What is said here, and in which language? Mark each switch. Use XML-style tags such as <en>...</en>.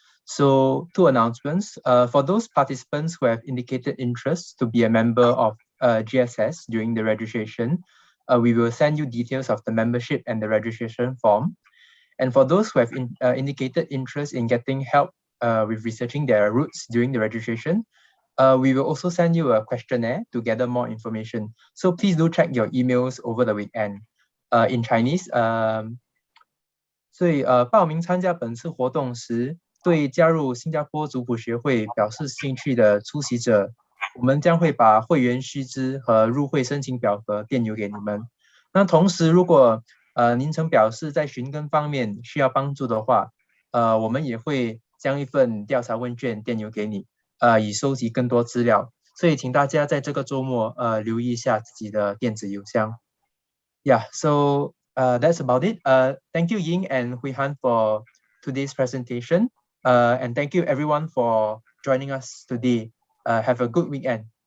<en>So 2 announcements. For those participants who have indicated interest to be a member of GSS during the registration, we will send you details of the membership and the registration form. And for those who have indicated interest in getting help with researching their roots during the registration, we will also send you a questionnaire to gather more information. So please do check your emails over the weekend. In Chinese,</en> <zh>所以报名参加本次活动时，对加入新加坡族谱学会表示兴趣的出席者，我们将会把会员须知和入会申请表格电邮给你们。那同时，如果您曾表示在寻根方面需要帮助的话，我们也会将一份调查问卷电邮给你，以收集更多资料。所以请大家在这个周末留意一下自己的电子邮箱。</zh> <en>Yeah, so that's about it. Thank you, Ying and Huihan, for today's presentation. And thank you everyone for joining us today. Have a good weekend.</en>